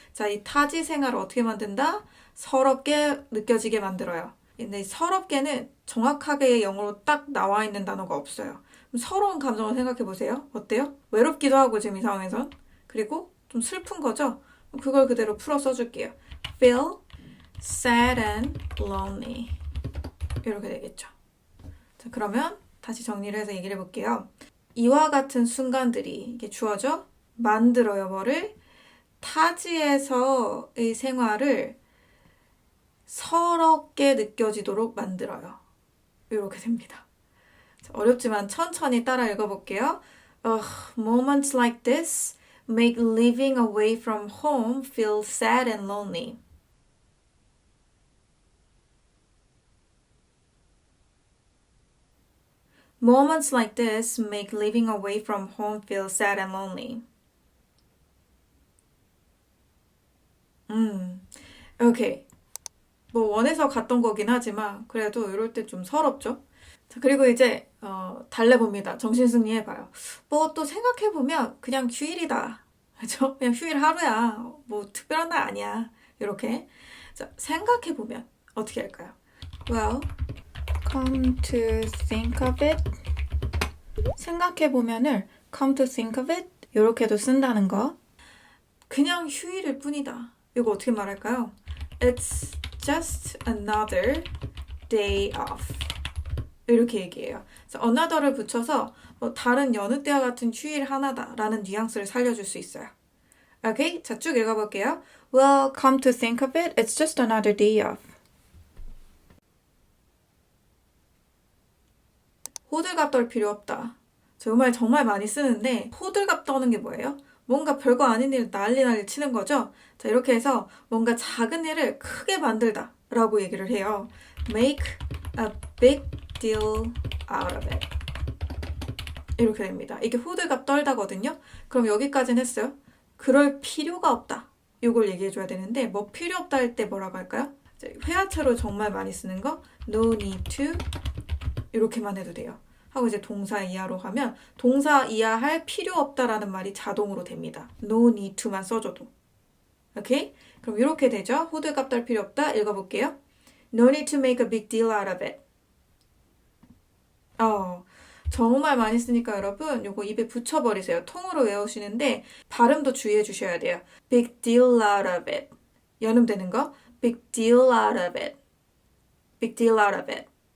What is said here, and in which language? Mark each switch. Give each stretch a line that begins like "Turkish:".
Korean: 자, 이 타지 생활을 어떻게 만든다? 서럽게 느껴지게 만들어요. 근데 서럽게는 정확하게 영어로 딱 나와 있는 단어가 없어요. 서러운 감정을 생각해 보세요. 어때요? 외롭기도 하고 지금 이 상황에선. 그리고 좀 슬픈 거죠? 그걸 그대로 풀어 써줄게요.
English: feel sad and lonely
Korean: 이렇게 되겠죠. 자, 그러면 다시 정리를 해서 얘기를 해볼게요. 이와 같은 순간들이 이게 주어져 만들어요. 뭐를? 타지에서의 생활을 서럽게 느껴지도록 만들어요. 이렇게 됩니다. 자, 어렵지만 천천히 따라 읽어볼게요.
English: Moments like this make living away from home feel sad and lonely. Moments like this make living away from home feel sad and lonely.
Korean: 오케이. 뭐 원해서 갔던 거긴 하지만 그래도 이럴 때 좀 서럽죠? 자, 그리고 이제 달래봅니다. 정신승리 해봐요. 뭐 또 생각해보면 그냥 휴일이다. 그죠? 그냥 휴일 하루야. 뭐 특별한 날 아니야. 이렇게. 자, 생각해보면 어떻게 할까요?
English: Well, come to think of it.
Korean: 생각해보면을
English: come to think of it
Korean: 이렇게도 쓴다는 거. 그냥 휴일일 뿐이다. 이거 어떻게 말할까요?
English: It's just another day off.
Korean: 이렇게 얘기해요. another를 붙여서 다른 여느 때와 같은 휴일 하나다 라는 뉘앙스를 살려줄 수 있어요. 오케이? 자, 쭉 읽어볼게요.
English: Well, come to think of it, it's just another day off.
Korean: 호들갑 떨 필요 없다. 저 이 말 정말 많이 쓰는데 호들갑 떠는 게 뭐예요? 뭔가 별거 아닌 일 난리 치는 거죠? 자, 이렇게 해서 뭔가 작은 일을 크게 만들다 라고 얘기를 해요.
English: Make a big deal out of it.
Korean: 이렇게 됩니다. 이게 호들갑 떨다거든요. 그럼 여기까지는 했어요. 그럴 필요가 없다. 이걸 얘기해줘야 되는데 뭐 필요 없다 할 때 뭐라고 할까요? 회화처로 정말 많이 쓰는 거
English: no need to
Korean: 이렇게만 해도 돼요. 하고 이제 동사 이하로 가면 동사 이하 할 필요 없다라는 말이 자동으로 됩니다.
English: no need to만
Korean: 써줘도. 오케이? 그럼 이렇게 되죠. 호들갑 떨 필요 없다. 읽어볼게요.
English: No need to make a big deal out of it.
Korean: 정말 많이 쓰니까 여러분 요거 입에 붙여버리세요. 통으로 외우시는데 발음도 주의해 주셔야 돼요.
English: Big deal out of it.
Korean: 연음되는 거.
English: Big deal out of it. Big deal out of it.